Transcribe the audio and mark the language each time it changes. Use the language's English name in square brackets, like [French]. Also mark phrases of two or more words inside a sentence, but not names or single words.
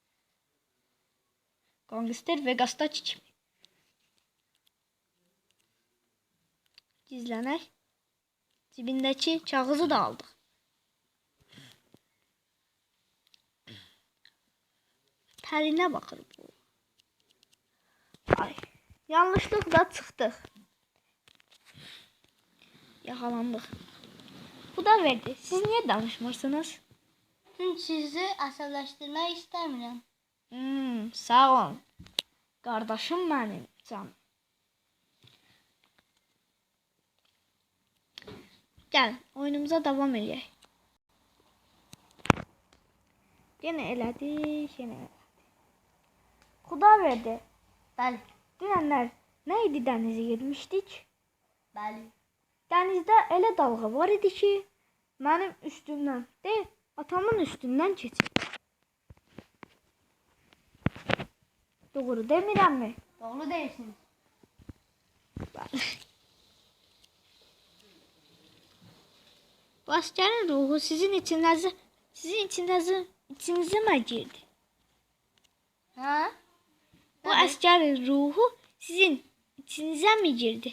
[Azerbaijani] Gangster Vegas'ta kimi. Gizlənək. Cibindəki kağızı da aldıq. Tərinə baxır bu. Ay, yanlışlıqla çıxdıq. [Turkish] Yakalandık. Bu da verdi. [Azerbaijani] Siz niye danışmırsınız? Çünkü sizi əsəbləşdirmək istəmirəm. [Turkish] Sağ olun. Kardeşim benim canım. Gel oyunumuza devam edelim. [Azerbaijani] Yine elədik. Xuda verdi. Bəli. Dünənlər neydi dənizə girmişdik? Bəli. Dənizdə elə dalğa var idi ki, mənim üstümdən deyil, atamın üstündən keçir. Doğru demirəm mi? [Turkish] Doğru değilsiniz. Bu askerin ruhu sizin içinize mi girdi? Ha? Bu askerin ruhu sizin içinize mi girdi?